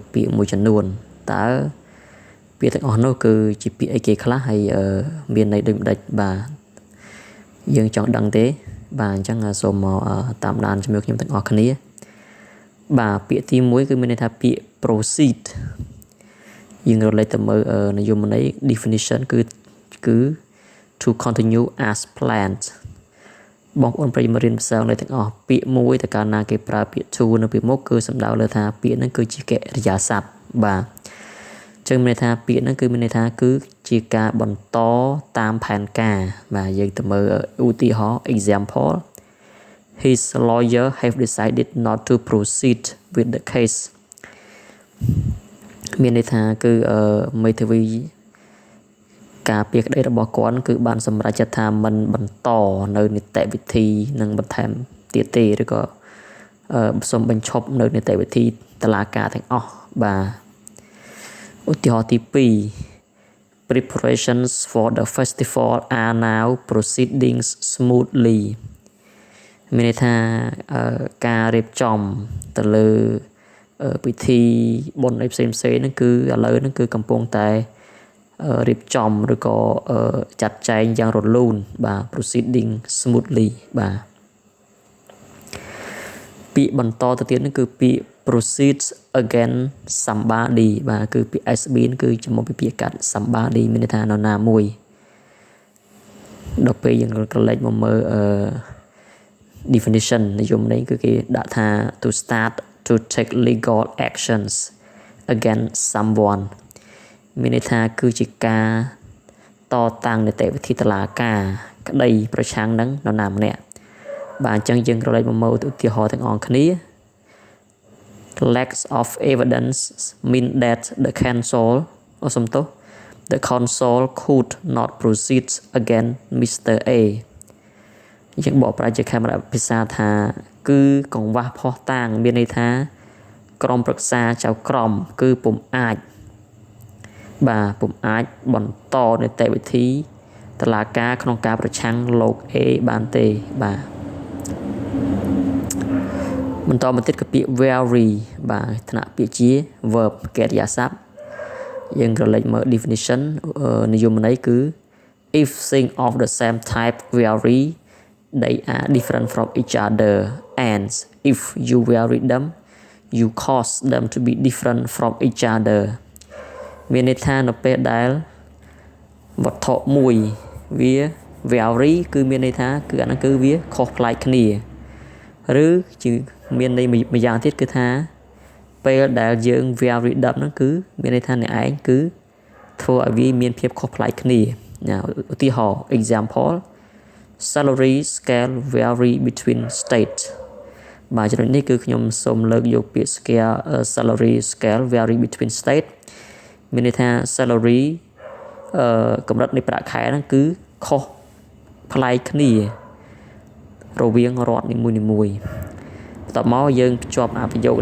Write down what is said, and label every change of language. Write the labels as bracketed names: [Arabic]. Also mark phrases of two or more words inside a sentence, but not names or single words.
[Khmer] ពាក្យមួយចំនួនតើពាក្យទាំងអស់នោះគឺជាពាក្យអីគេខ្លះហើយមានន័យដូចម្ដេចបាទយើងចង់ដឹងទេបាទអញ្ចឹងសូមមកតាមដានជាមួយ ខ្ញុំទាំងអស់គ្នាបាទពាក្យទី1គឺមានន័យថាពាក្យ proceed យើងរលេចទៅមើលនិយមន័យ definition គឺ [English] to continue as planned [Khmer] បងប្អូនប្រិយមិត្តរៀនភាសាអង់គ្លេសទាំងអស់ពាក្យមួយតើកាលណាគេប្រើពាក្យ to នៅពីមុខគឺសំដៅលើថាពាក្យហ្នឹងគឺជាកិរិយាសព្ទបាទចឹងមានន័យថាពាក្យហ្នឹងគឺមានន័យថាគឺជាការបន្តតាមផែនការបាទយើងទៅមើលឧទាហរណ៍ example [English] his lawyer have decided not to proceed with the case [Khmer] មានន័យថាគឺមេធាវីការពារក្តីរបស់គាត់គឺបានសម្រេចចិត្តថាមិនបន្តនៅនីតិវិធីនឹងបន្ថែមទៀតទេឬ ក៏សូមបញ្ឈប់នៅនីតិវិធីតុលាការទាំងអស់បាទឧទាហរណ៍ទី2 [English] preparations for the festival are now proceeding smoothly [Khmer] មានន័យថាការរៀបចំទៅលើពិធីបុណ្យអីផ្សេងៗហ្នឹងគឺឥឡូវហ្នឹងគឺកំពុងតែរៀបចំឬក៏ចាត់ចែងយ៉ាងរលូនបាទ [English] proceeding smoothly [Khmer] បាទ ពាក្យបន្តទៅទៀតហ្នឹងគឺពាក្យ [English] proceeds again somebody [Khmer] បាទគឺពាក្យ SB គឺចំណុចពីពាក្យកាត់ somebody មានន័យថានរណាមួយ ដល់ពេលយើងក៏លេចមកមើលdefinition និយមន័យគឺគេដាក់ថា to [English] start to take legal actions against someone [Khmer] មានន័យថាគឺជាការតតាំងនីតិវិធីតុលាការក្តីប្រឆាំងនឹងនរណាម្នាក់បាទអញ្ចឹងយើងក៏លេចមកមើលឧទាហរណ៍ទាំងអស់គ្នា [English] lack of evidence mean that the counsel could not proceed against Mr. [Khmer] A យើងបកប្រែជាខេមរៈភាសាថាគឺកង្វះភស្តុតាងមានន័យថាក្រុមប្រឹក្សាចៅក្រមគឺពុំអាចបន្តនីតិវិធីតុលាការក្នុងការប្រឆាំងលោក A បានទេបាទ បន្តមកទៀតគឺពាក្យ very បាទថ្នាក់ពាក្យជា verb កិរិយាសព្ទយើងក៏លេចមើល definition និយមន័យគឺ [English] if things of the same type vary they are different from each other and if you vary them you cause them to [Khmer] be different from each other មានន័យថានៅពេលដែលវត្ថុមួយវា vary គឺមានន័យថាគឺអាហ្នឹងគឺវាខុសប្លែកគ្នាឬជាមានន័យមួយយ៉ាងទៀតគឺថាពេលដែលយើង [English] vary them [Khmer] ហ្នឹងគឺមានន័យថាអ្នកឯងគឺធ្វើឲ្យវាមានភាពខុសប្លែកគ្នាឧទាហរណ៍ example [English] salary scale vary between state [Khmer] បាទចំណុចនេះគឺខ្ញុំសូមលើកយកពាក្យ scale [English] salary scale vary between state [Khmer] មានន័យថា salary កម្រិតនៃ ប្រាក់ខែហ្នឹងគឺខុសប្លែកគ្នារវាងរដ្ឋនីមួយៗបន្ទាប់មកយើងភ្ជាប់ប្រយោគ